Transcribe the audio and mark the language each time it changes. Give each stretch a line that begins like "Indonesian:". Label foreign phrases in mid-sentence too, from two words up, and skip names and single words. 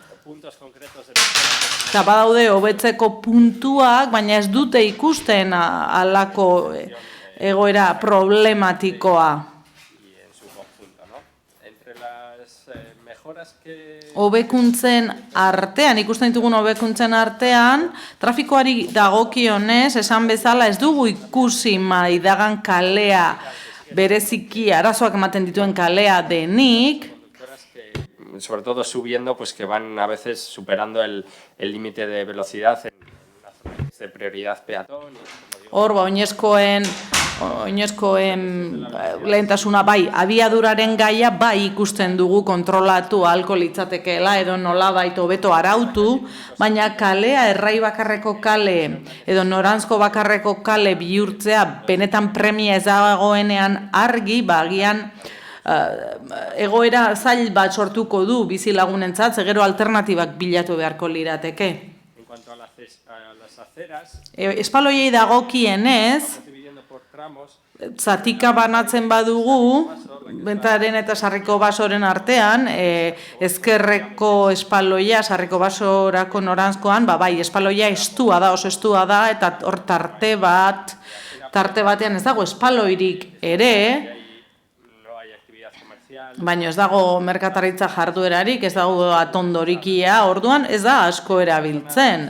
Basque: Eta badaude hobetzeko puntuak, baina ez dute ikusten halako egoera problematikoa. hobekuntzen artean, ikusten ditugun hobekuntzen artean, trafikoari dagokionez, esan bezala ez dugu ikusi Maidagan kalea bereziki arazoak ematen dituen kalea denik,
Spanish: sobre todo subiendo, pues que van a veces superando el límite de velocidad en una zona de prioridad peatón.
Basque: Hor, oinezkoen lehentasuna bai, abiaduraren gaia bai ikusten dugu kontrolatu ahalko litzatekeela edo nolabait hobeto arautu, baina kalea errai bakarreko kale edo noranzko bakarreko kale bihurtzea benetan premia ez dagoenean argi, agian egoera zail bat sortuko du bizilagunentzat, gero alternatibak bilatu beharko lirateke.
Spanish: En cuanto a las aceras,
Basque: espaloiei dagokienez, zatika banatzen badugu, Bentaren eta Sarriko Basoren artean, ezkerreko espaloia, Sarriko Basorako noranzkoan, bai, espaloia estua da, oso estua da, eta hor tarte batean ez dago espaloirik ere, baina ez dago merkataritza jarduerarik, ez dago atondorikia, orduan ez da asko erabiltzen.